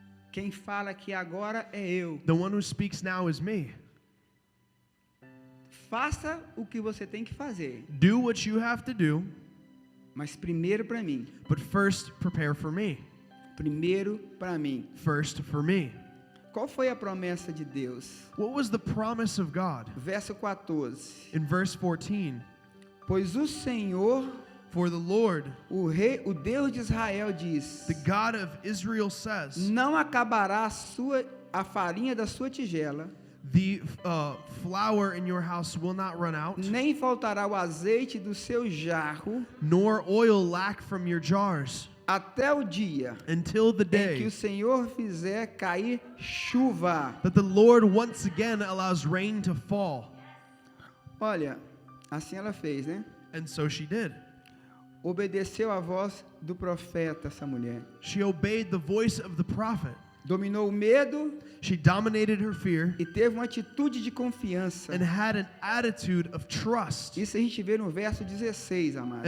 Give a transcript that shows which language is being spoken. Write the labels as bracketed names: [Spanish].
[Portuguese] Quem fala aqui agora é eu. [English] The one who speaks now is me. [Portuguese] Faça o que você tem que fazer. [English] Do what you have to do, [Portuguese] Mas primeiro para mim. [English] but first prepare for me. [Portuguese] Primeiro para mim. [English] First for me. [Portuguese] Qual foi a promessa de Deus? [English] What was the promise of God? [Portuguese] Verso 14. [English] In verse 14, [Portuguese] Pois o Senhor, [English] for the Lord, [Portuguese] o rei, o Deus de Israel diz: [English] the God of Israel says, [Portuguese] Não acabará a farinha da sua tigela, [English] the flour in your house will not run out, [Portuguese] nem faltará o azeite do seu jarro, [English] nor oil lack from your jars, [Portuguese] até o dia [English] until the [Portuguese] em que [English] day [Portuguese] o Senhor fizer cair chuva. [English] that the Lord once again allows rain to fall. [Portuguese] Olha, assim ela fez, né? [English] And so she did. [Portuguese] Obedeceu a voz do profeta, essa mulher. [English] She obeyed the voice of the prophet. [Portuguese] Dominou o medo [English] She dominated her fear [Portuguese] e teve uma atitude de confiança. [English] and had an attitude of trust. [Portuguese] Isso a gente vê no verso 16, amados.